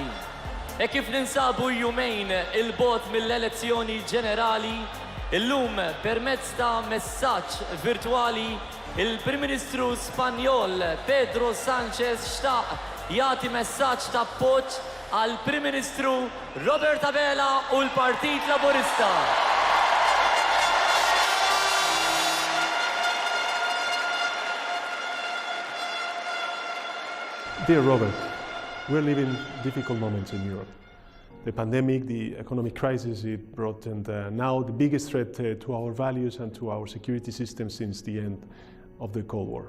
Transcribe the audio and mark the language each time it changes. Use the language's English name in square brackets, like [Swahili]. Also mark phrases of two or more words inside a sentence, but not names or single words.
[Maltese] E kif ninsabu jumejn il-bot mill-elezzjoni ġenerali, illum permezz ta' messaġġ virtwali il-Prim Ministru Spanjol Pedro Sánchez xtaq jagħti messaġġ ta' appoġġ għal Prim Ministru Robert Abela u l-Partit Laburista. [English] Dear Robert, we're living difficult moments in Europe. The pandemic, the economic crisis it brought, and now the biggest threat to our values and to our security system since the end of the Cold War.